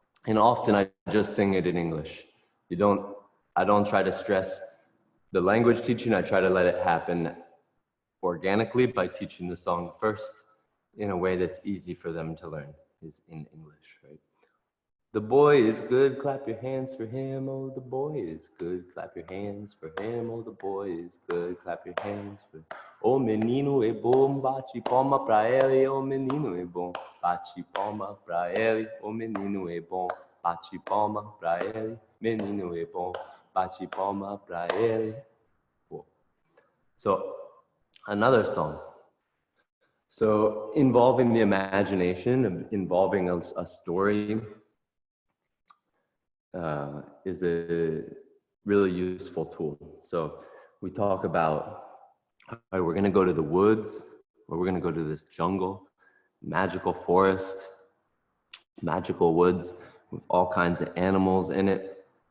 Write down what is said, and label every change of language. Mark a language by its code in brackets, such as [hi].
[en] And often I just sing it in English. I don't try to stress the language teaching. I try to let it happen organically by teaching the song first in a way that's easy for them to learn, is in English, right? The boy is good, clap your hands for him. Oh, the boy is good, clap your hands for him. Oh, the boy is good, clap your hands for him. [pt] O menino é bom, bate palma pra ele. O menino é bom, bate palma pra ele. O menino é bom, bate palma pra ele. Menino é bom, bate palma pra ele. [en] Cool. So, another song. So, involving the imagination, involving a story, is a really useful tool. So we talk about, all right, we're gonna go to the woods, or we're gonna go to this jungle, magical forest, magical woods with all kinds of animals in it.